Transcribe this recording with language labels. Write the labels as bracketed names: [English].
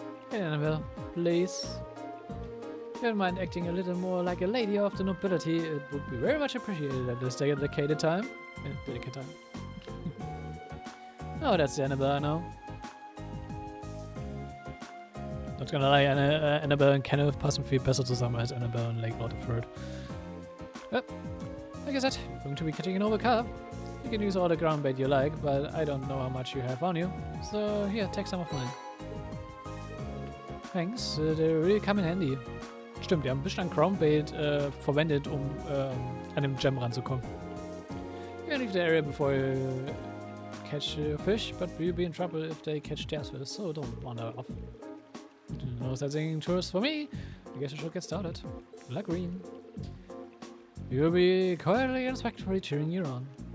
[English] Hey Annabelle, please. If you don't mind acting a little more like a lady of the nobility, it would be very much appreciated at this dedicated time. Oh, that's the Annabelle I know. Not gonna lie, [German] Annabelle and Kenneth passen viel besser zusammen als Annabelle und Lake Lord III. [English] Well, like I said, you're going to be catching an overcarp. You can use all the ground bait you like, but I don't know how much you have on you. So here, take some of mine. Thanks, they really come in handy. [German] Stimmt, wir haben ein bisschen an Groundbait verwendet, um an dem Gem ranzukommen. [English] You can leave the area before you catch your fish, but you'll be in trouble if they catch theirs first, so don't wander off. No sightseeing tours for me. I guess I should get started. La green. We will be quietly and respectfully cheering you on.